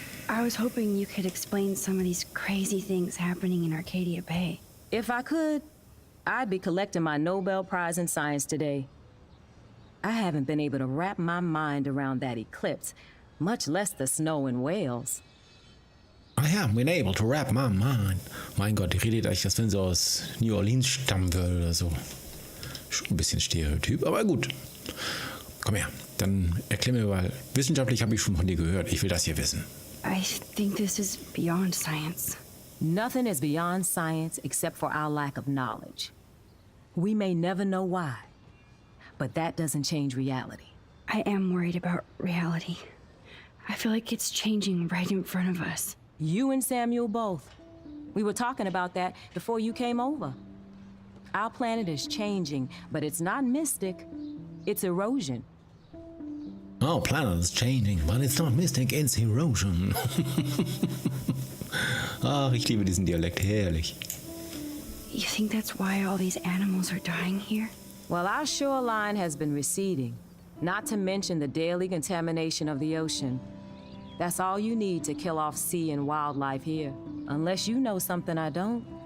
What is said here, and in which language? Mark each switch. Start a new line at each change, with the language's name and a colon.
English: I was hoping you could explain some of these crazy things happening in Arcadia Bay. If I could, I'd be collecting my Nobel Prize in Science today. I haven't been able to wrap my mind around that eclipse, much less the snow in Wales. I haven't been able to wrap my mind.
German: Mein Gott, die redet eigentlich, als wenn sie aus New Orleans stammen würde oder so. Schon ein bisschen Stereotyp, aber gut. Komm her, dann erklär mir mal. Wissenschaftlich habe ich schon von dir gehört. Ich will das hier wissen.
English: I think this is beyond science. Nothing is beyond science except for our lack of knowledge. We may never know why, but that doesn't change reality. I am worried about reality. I feel like it's changing right in front of us. You and Samuel both. We were talking about that before you came over. Our planet is changing, but it's not mystic. It's erosion. Our planet is changing, but it's not mystic, it's erosion.
German: Ach, ich liebe diesen Dialekt, herrlich.
English: You think that's why all these animals are dying here? Well, our shoreline has been receding, not to mention the daily contamination of the ocean. That's all you need to kill off sea and wildlife here, unless you know something I don't.